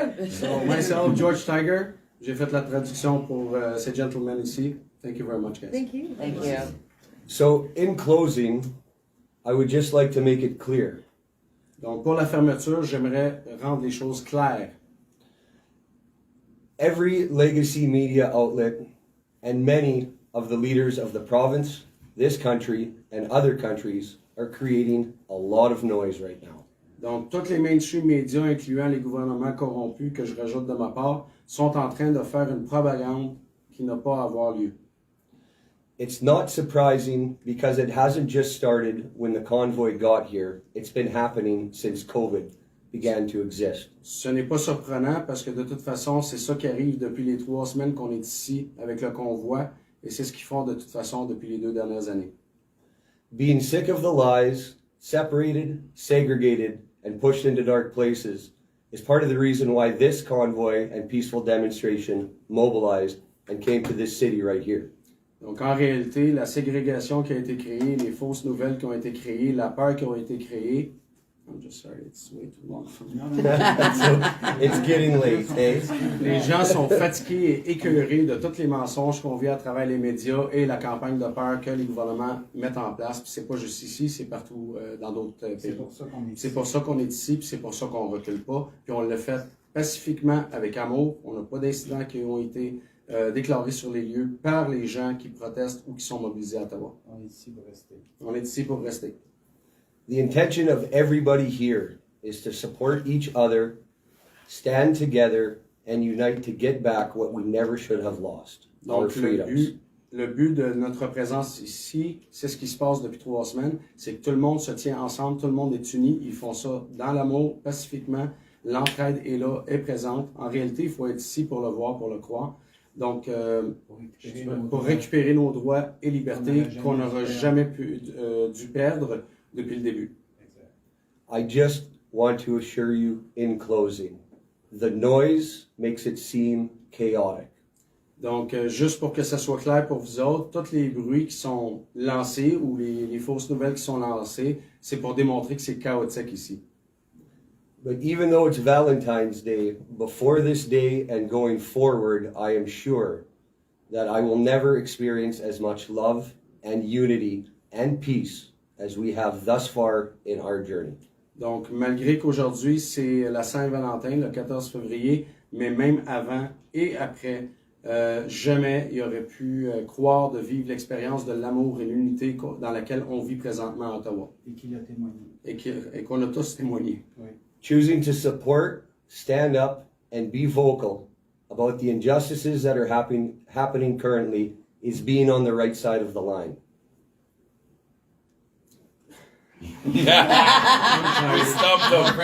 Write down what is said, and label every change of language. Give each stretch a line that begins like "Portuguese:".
English: So, myself,
French: George Tiger, j'ai fait la traduction pour ces gentlemen ici.
English: Thank you very much, guys. Thank you. Thank you. So, in closing, I would just like to make it clear.
French: Donc, pour la fermeture, j'aimerais rendre les choses claires.
English: Every legacy media outlet and many of the leaders of the province, this country, and other countries are creating a lot of noise right now.
French: Donc, tous les mainstream médias, incluant les gouvernements corrompus, que je rajoute de ma part, sont en train de faire une propagande qui n'a pas à avoir lieu.
English: It's not surprising because it hasn't just started when the convoy got here. It's been happening since COVID began to exist.
French: Ce n'est pas surprenant parce que de toute façon, c'est ça qui arrive depuis les 3 semaines qu'on est ici avec le convoi et c'est ce qu'ils font de toute façon depuis les 2 dernières années.
English: Being sick of the lies, separated, segregated, and pushed into dark places is part of the reason why this convoy and peaceful demonstration mobilized and came to this city right here.
French: Donc en réalité, la ségrégation qui a été créée, les fausses nouvelles qui ont été créées, la peur qui a été créée,
English: I'm just sorry, it's way too long for me.
French: Non, non, non.
English: So, it's getting late, eh?
French: Les gens sont fatigués et écœurés de tous les mensonges qu'on vit à travers les médias et la campagne de peur que les gouvernements mettent en place. Puis c'est pas juste ici, c'est partout dans d'autres C'est pays. pour ça qu'on est C'est ici. pour ça qu'on est ici, puis c'est pour ça qu'on recule pas. Puis on l'a fait pacifiquement, avec amour. On n'a pas d'incidents qui ont été déclarés sur les lieux par les gens qui protestent ou qui sont mobilisés à Ottawa. On est ici pour rester. On est ici pour rester.
English: The intention of everybody here is to support each other, stand together, and unite to get back what we never should have lost, our
French: Donc
English: freedoms.
French: le but de notre présence ici, c'est ce qui se passe depuis 3 semaines, c'est que tout le monde se tient ensemble, tout le monde est uni, ils font ça dans l'amour, pacifiquement, l'entraide est là, est présente. En réalité, il faut être ici pour le voir, pour le croire. Donc, pour récupérer nos droits et libertés qu'on n'aura jamais dû perdre depuis le début.
English: I just want to assure you in closing, the noise makes it seem chaotic.
French: Donc, juste pour que ça soit clair pour vous autres, tous les bruits qui sont lancés ou les fausses nouvelles qui sont lancées, c'est pour démontrer que c'est chaotique ici.
English: But even though it's Valentine's Day, before this day and going forward, I am sure that I will never experience as much love and unity and peace as we have thus far in our journey.
French: Donc, malgré qu'aujourd'hui, c'est la Saint-Valentin, le 14 février, mais même avant et après, jamais il aurait pu croire de vivre l'expérience de l'amour et l'unité dans laquelle on vit présentement à Ottawa. Et qu'il a témoigné. Et qu'on a tous témoigné. Oui.
English: Choosing to support, stand up, and be vocal about the injustices that are happening currently is being on the right side of the line. We stumped them. We